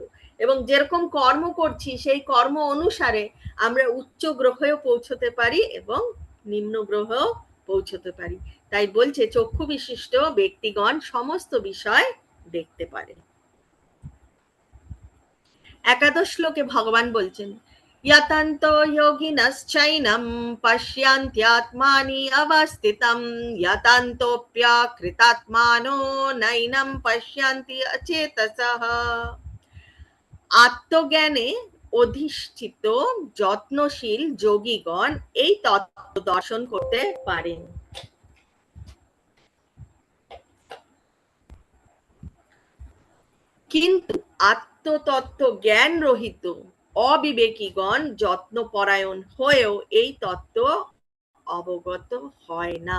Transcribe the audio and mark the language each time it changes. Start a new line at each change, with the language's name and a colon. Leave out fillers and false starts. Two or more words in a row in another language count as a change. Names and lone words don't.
Bangla: এবং যেরকম কর্ম করছি সেই কর্ম অনুসারে আমরা উচ্চ গ্রহেও পৌঁছতে পারি এবং নিম্ন গ্রহেও পৌঁছতে পারি। তাই বলছে চক্ষু বিশিষ্ট ব্যক্তিগণ সমস্ত বিষয় দেখতে পারে। একাদশ শ্লোকে ভগবান বলছেন,
Sanskrit: यतन्तो योगिनश्चैनं पश्यन्त्यात्मानि अवस्थितं यतन्तोऽप्यकृतात्मानो नैनं पश्यन्ति अचेतसः।
Bangla: আত্মজ্ঞানে অধিষ্ঠিত যত্নশীল যোগীগণ এই তত্ত্ব দর্শন করতে পারেন। কিন্তু আত্মতত্ত্ব জ্ঞান রহিত অবিবেকীগণ যত্নপরায়ণ হয়েও এই তত্ত্ব অবগত হয় না।